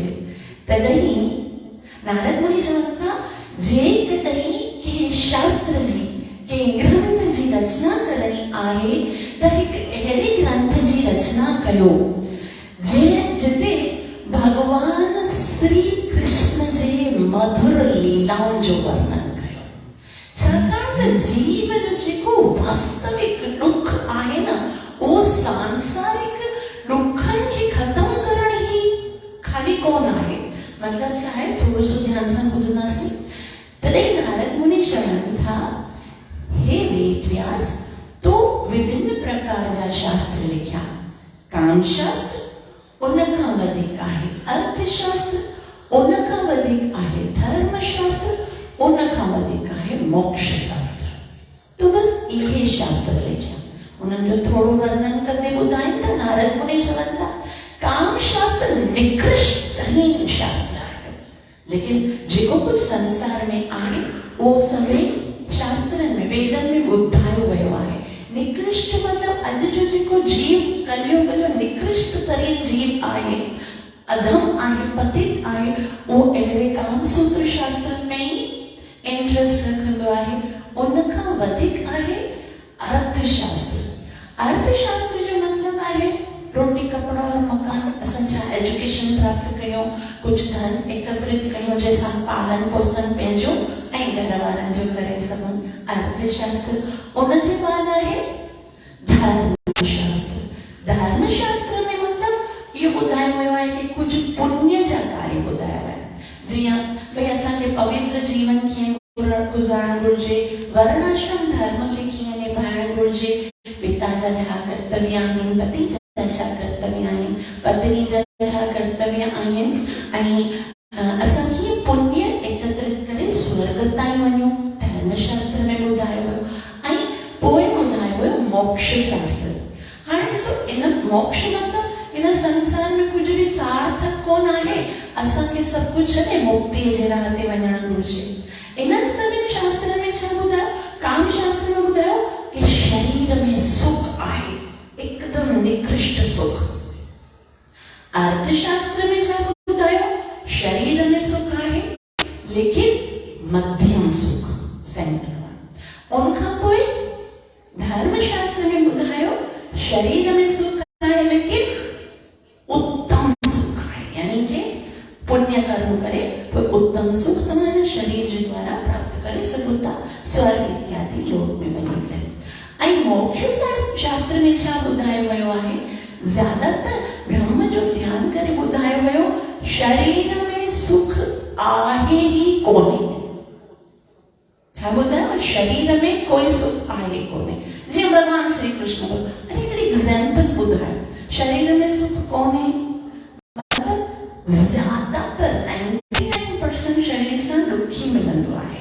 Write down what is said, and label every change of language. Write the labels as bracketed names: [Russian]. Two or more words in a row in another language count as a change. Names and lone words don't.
[Sindhi] तॾहिं नारद मुनि चवनि था, जेकॾहिं कंहिं शास्त्र जी, कंहिं ग्रंथ जी रचना करणी आहे त हिकु अहिड़े ग्रंथ जी रचना कयो जिते भगवान श्री कृष्ण जे मधुर लीलाउनि जो वर्णन कयो। छाकाणि त जीव जो जेको वास्तविक दुख आहे न, उहो सांसारिक दुखनि खे ख़तमु करण ई खाली कोन आहे। मतलब छा आहे, थोड़ो सो ध्यान सां ॿुधंदासीं। तॾहिं नारद मुनि चवनि था, हे वेद व्यास, तो विभिन्न प्रकार जा शास्त्र लिखिया। काम शास्त्र उन खां वधीक आहे अर्थशास्त्र, उन खां वधीक आहे धर्म शास्त्र, उन खां वधीक आहे मोक्ष शास्त्र। तो बस इहे शास्त्र लिखिया। उन्हनि जो थोड़ो वर्णन कंदे ॿुधाइनि था। नारद मुनि चवनि था, काम शास्त्र निकृष्टहीन शास्त्र आहे, लेकिन जेको कुछ संसार में आहे वो सभी शास्त्रनि में, वेदनि में ॿुधायो वियो आहे। निकृष्ट मतलब अॼु जो जेको जीव, कलयुग जो निकृष्ट तरीन जीव आहे, अधम आहे, पतित आहे, वो अहिड़े काम सूत्र शास्त्रनि में ही इंट्रेस्ट रखंदो आहे। उन खां वधीक आहे अर्थशास्त्र। अर्थशास्त्र जो मतलब आहे [Hindi] रोटी कपड़ा और मकान, [Sindhi] असां छा एजुकेशन प्राप्त कयूं, कुछ धन एकत्रित कयूं जंहिंसां पालन पोषण पंहिंजो ऐं घर वारनि जो करे सघूं। अर्थशास्त्र। उन जे बाद आहे धर्मशास्त्र। धर्मशास्त्र में मतलब इहो ॿुधायो वियो आहे कि कुछ पुण्य जा कार्य ॿुधाया आहिनि। जीअं भई असांखे पवित्र जीवन कीअं गुज़ारणु घुरिजे, वर्णाश्रम धर्म खे कीअं निभाइणु घुरिजे, पिता जा छा कर्तव्य आहिनि, पति जा छा कर्तव्य आहिनि, पत्नी जा छा कर्तव्य आहिनि, ऐं असां कीअं पुण्य एकत्रित करे स्वर्ग ताईं वञूं, धर्मशास्त्र में ॿुधायो वियो। ऐं पोइ ॿुधायो वियो मोक्ष शास्त्र। हाणे ॾिसो, इन मोक्ष मतलब इन संसार में कुछ भी सार्थक कोन आहे। असांखे सभु कुछ छॾे मुक्ति जे राह ते वञणु घुरिजे। इन्हनि सभिनि शास्त्रनि में छा ॿुधायो? काम शास्त्र में ॿुधायो कि शरीर में सुख आहे, एकदम निकृष्ट सुख। अर्थशास्त्र में छा ॿुधायो? शरीर में सुख आहे लेकिन मध्यम सुख, सेंटर। उनखां पोइ धर्मशास्त्र में ॿुधायो शरीर में सुख आहे लेकिन उत्तम सुख आहे, यानी कि पुण्य कर्म करे तो उत्तम सुख तमारा शरीर जे द्वारा प्राप्त करे सघो स्वर्ग इत्यादि लोक में वञी करे। ऐं मोक्ष शास्त्र में छा ॿुधायो वियो आहे, ज्यादातर ब्रह्म जो ध्यान करे ॿुधायो वियो शरीर में सुख आहे ही कोन्हे। छा ॿुधायो, शरीर में कोई सुख आहे कोन्हे। जीअं भगवान श्री कृष्ण अरे हिकिड़ी एग्जाम्पल ॿुधायो, शरीर में सुख कोन्हे मतलब ज्यादातर 99% शरीर सां दुखी मिलंदो आहे।